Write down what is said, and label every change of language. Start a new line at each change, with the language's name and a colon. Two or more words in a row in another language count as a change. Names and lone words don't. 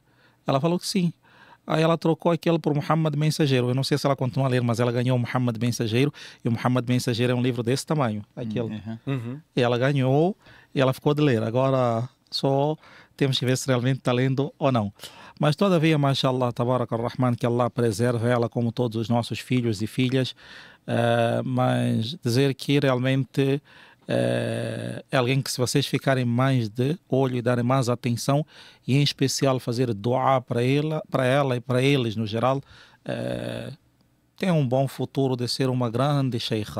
Portuguese: Ela falou que sim. Aí ela trocou aquele por Muhammad Mensageiro. Eu não sei se ela continua a ler, mas ela ganhou o Muhammad Mensageiro. E o Muhammad Mensageiro é um livro desse tamanho. Aquele. E ela ganhou e ela ficou de ler. Agora só temos que ver se realmente está lendo ou não. Mas todavia,
Arabic: ما شاء الله، تبارك الرحمن,
Portuguese: que Allah preserve ela como todos os nossos filhos e filhas. Mas dizer que realmente é alguém que, se vocês ficarem mais de olho e darem mais atenção, e em especial fazer dua para ela e para eles no geral, tem um bom futuro de ser uma grande sheikha.